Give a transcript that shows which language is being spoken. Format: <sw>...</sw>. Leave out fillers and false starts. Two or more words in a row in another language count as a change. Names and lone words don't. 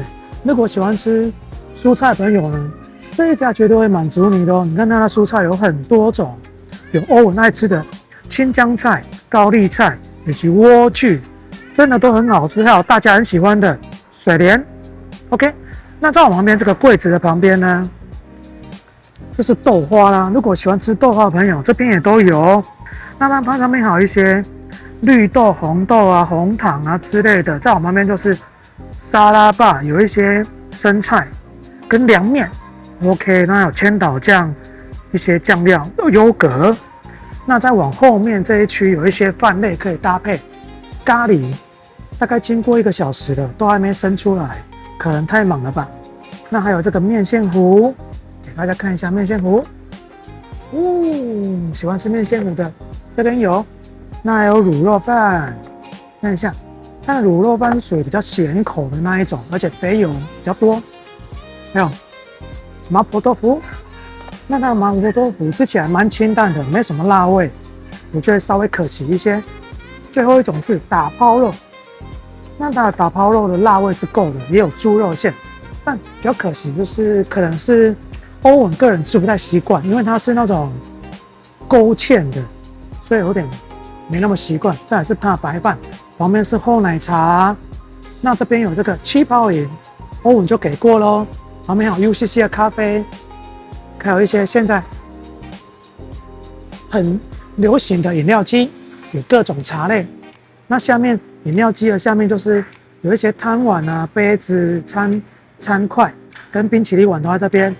<zh>如果喜歡吃蔬菜的朋友呢，這一家絕對會滿足你的哦。你看它的蔬菜有很多種，有歐文愛吃的青江菜、高麗菜以及萵苣，真的都很好吃。還有大家很喜歡的水蓮。OK， 那在我旁邊這個櫃子的旁邊呢，就是豆花啦。如果喜歡吃豆花的朋友，這邊也都有哦。那它上面還有一些綠豆、紅豆啊、紅糖啊之類的。在我旁邊就是沙拉吧，有一些生菜跟涼麵。OK， 那有千島醬、一些醬料、優格。那再往後面這一區有一些飯類可以搭配咖喱，大概經過1個小時了，都還沒生出來，可能太忙了吧。那還有這個麵線糊， 給大家看一下麵線糊。喜歡吃麵線糊的，這邊有。那還有滷肉飯，看一下，它的滷肉飯屬於比較鹹口的那一種，而且肥油比較多。還有麻婆豆腐，那它的麻婆豆腐吃起來蠻清淡的，沒什麼辣味，我覺得稍微可惜一些。最後一種是打拋肉，那它的打拋肉的辣味是夠的，也有豬肉餡，但比較可惜就是可能是歐文個人吃不太習慣，因為它是那種勾芡的，所以有點沒那麼習慣。再來是它的白飯，旁邊是厚奶茶，那這邊有這個氣泡飲，歐文就給過咯。旁邊還有 UCC 的咖啡，還有一些現在很流行的飲料機，有各種茶類。那下面飲料機的下面就是有一些湯碗啊、杯子、餐筷跟冰淇淋碗都在這邊。</zh>